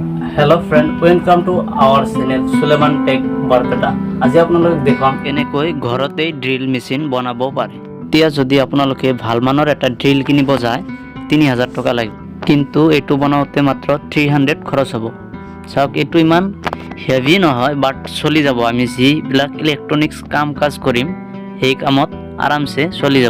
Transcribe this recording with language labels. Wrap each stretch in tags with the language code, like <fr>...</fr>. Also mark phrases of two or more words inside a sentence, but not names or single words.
<en>Hello friend, welcome to our channel Suleman Tech Barpeta.</en> <as>আজি আপোনালোক দেখাম কেনেকৈ ঘৰতে</as> <en>drill machine</en> <as>বনাব পাৰে। এতিয়া যদি আপোনালোকে ভাল মানৰ এটা ড্ৰিল কিনিব যায় 3000 টকা লাগিব, কিন্তু এটো বনাওতে মাত্ৰ 300 খৰচ হ'ব। চাওক এটো ইমান হেভি নহয়, বাট চলি যাব। আমি যি</as> <en>black electronics</en> <as>কাম কাজ কৰিম সেই কামত আৰামছে চলি যাব।</as>